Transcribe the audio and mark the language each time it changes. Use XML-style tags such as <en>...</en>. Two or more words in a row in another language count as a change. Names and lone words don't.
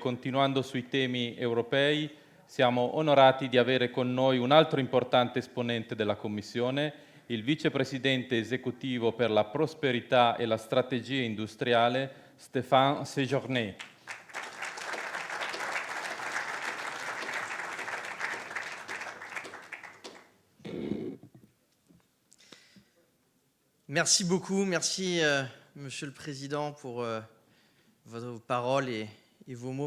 <it>continuando sui temi europei, siamo onorati di avere con noi un altro importante esponente della Commissione, il vicepresidente esecutivo per la prosperità e la strategia industriale, Stéphane Séjourné.</it> <fr>Merci beaucoup, merci Monsieur le Président pour vos paroles et vos mots.</fr>